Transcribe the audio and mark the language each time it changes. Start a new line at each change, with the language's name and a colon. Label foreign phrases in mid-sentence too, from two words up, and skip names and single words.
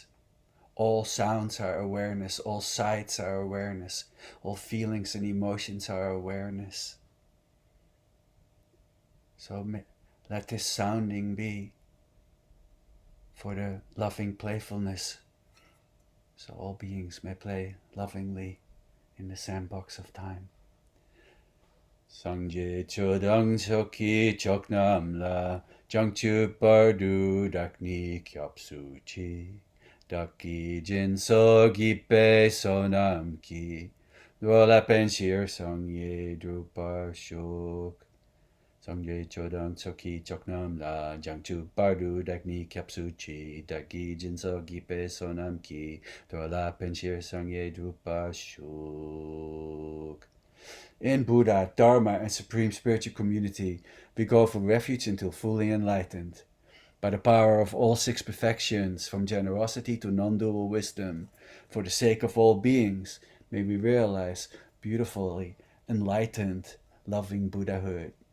English: All sounds are awareness, all sights are awareness, all feelings and emotions are awareness. So let this sounding be for the loving playfulness, so all beings may play lovingly in the sandbox of time.
Tibetan: སངས་རྒྱས་ཆོས་དང་ཚོགས་ཀྱི་མཆོག་རྣམས་ལ། བྱང་ཆུབ་བར་དུ་བདག་ནི་སྐྱབས་སུ་མཆི། བདག་གིས་སྦྱིན་སོགས་བགྱིས་པའི་བསོད་ནམས་ཀྱིས་ལ་ཕན་ཕྱིར་སངས་རྒྱས་འགྲུབ་པར་ཤོག། སངས་རྒྱས་ཆོས་དང་ཚོགས་ཀྱི་མཆོག་རྣམས་ལ། བྱང་ཆུབ་བར་དུ་བདག་ནི་སྐྱབས་སུ་མཆི། བདག་གིས་སྦྱིན་སོགས་བགྱིས་པའི་བསོད་ནམས་ཀྱིས་ལ་ཕན་ཕྱིར་སངས་རྒྱས་འགྲུབ་པར་ཤོག.
English: In Buddha, Dharma, and Supreme Spiritual Community, we go for refuge until fully enlightened. By the power of all six perfections, from generosity to non-dual wisdom, for the sake of all beings, may we realize beautifully enlightened, loving Buddhahood.